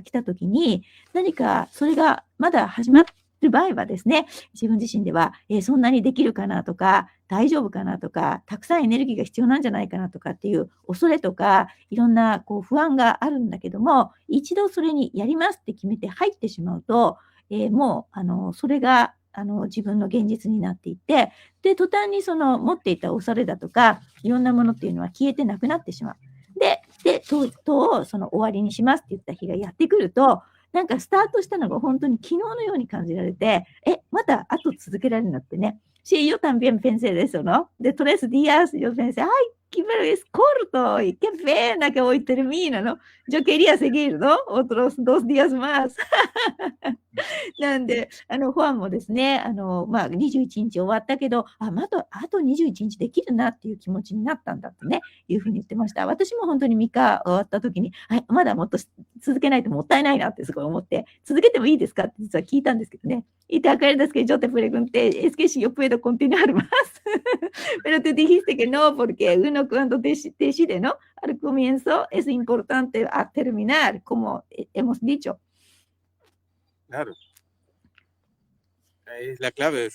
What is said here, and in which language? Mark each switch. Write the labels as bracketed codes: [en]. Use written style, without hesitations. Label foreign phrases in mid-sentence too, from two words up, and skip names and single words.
[ja] 来た時に、何かそれがまだ始まってる場合はですね、自分自身では、そんなにできるかなとか、大丈夫かなとか、たくさんエネルギーが必要なんじゃないかなとかっていう恐れとか、いろんな不安があるんだけども、一度それにやりますって決めて入ってしまうと、もうそれが自分の現実になっていって、で、途端にその持っていた恐れだとか、いろんなものっていうのは消えてなくなってしまう。で、とうとうその終わりにしますって言った日がやってくると、なんかスタートしたのが本当に昨日のように感じられて、まだあと続けられるのってね。 [es] Sí, yo también pensé de eso, ¿no? De 3 días yo pensé, ay, pero es corto y qué pena que hoy termina, ¿no? Yo quería seguir, ¿no? Otros 2 días más. [ja] なんで、ファンもですね、21日終わったけど、あと21日できるなっていう気持ちになったんだとね、いうふうに言ってました。私も本当に3日終わった時に、まだもっと続けないともったいないなってすごい思って、続けてもいいですかって実は聞いたんですけどね。 [es] Y te acuerdas que yo te pregunté, es que si yo puedo continuar más, pero tú dijiste que no, porque uno cuando decide, ¿no? Al comienzo es importante a terminar, como hemos dicho. Claro, es la clave.